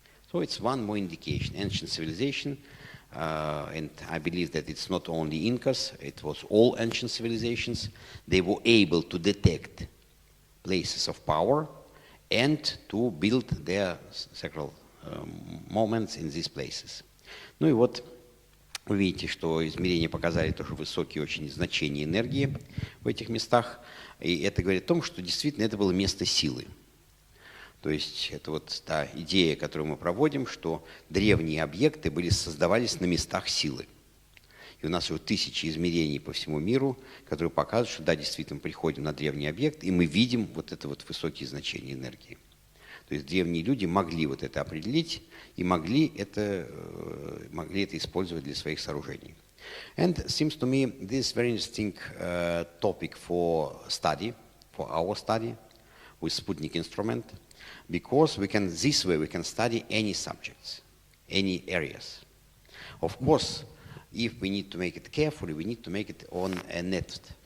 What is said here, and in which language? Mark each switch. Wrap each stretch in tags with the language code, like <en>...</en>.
<en>So it's one more indication, ancient civilization, and I believe that it's not only Incas, it was all ancient civilizations. They were able to detect places of power and to build their sacral moments in these places.</en> <ru>Ну и вот вы видите, что измерения показали тоже высокие очень значения энергии в этих местах. И это говорит о том, что действительно это было место силы. То есть это вот та идея, которую мы проводим, что древние объекты создавались на местах силы. И у нас уже тысячи измерений по всему миру, которые показывают, что да, действительно приходим на древний объект, и мы видим вот это вот высокие значения энергии. То есть древние люди могли вот это определить и могли это использовать для своих сооружений.</ru> <en>And it seems to me this is very interesting topic for study, for our study with Sputnik instrument, because this way we can study any subjects, any areas. Of course, if we need to make it carefully, we need to make it on a net.</en>